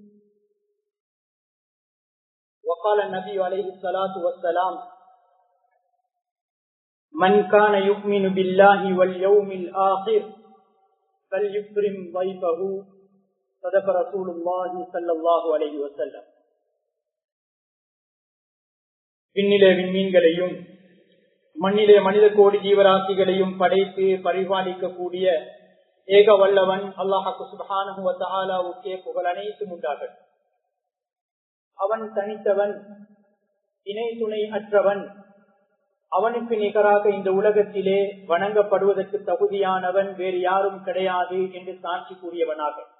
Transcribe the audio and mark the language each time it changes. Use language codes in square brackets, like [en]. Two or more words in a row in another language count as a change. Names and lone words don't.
[ar] وقال النبي عليه الصلاة والسلام من كان يؤمن بالله واليوم الآخر فليكرم ضيفه صدق رسول الله صلى الله عليه وسلم. [ta] விண்ணிலே விண்மீன்களையும் மண்ணிலே மனித கோடி ஜீவராசிகளையும் படைத்து பரிபாலிக்கக்கூடிய ஏக வல்லவன் [ar] الله سبحانه و تعالىவுக்கே [ta] புகழ் அனைத்தும் உண்டாகட்டும். அவன் தனித்தவன், இணை துணை அற்றவன், அவனுக்கு நிகராக இந்த உலகத்திலே வணங்கப்படுவதற்கு தகுதியானவன் வேறு யாரும் கிடையாது என்று சாட்சி கூறியவனாக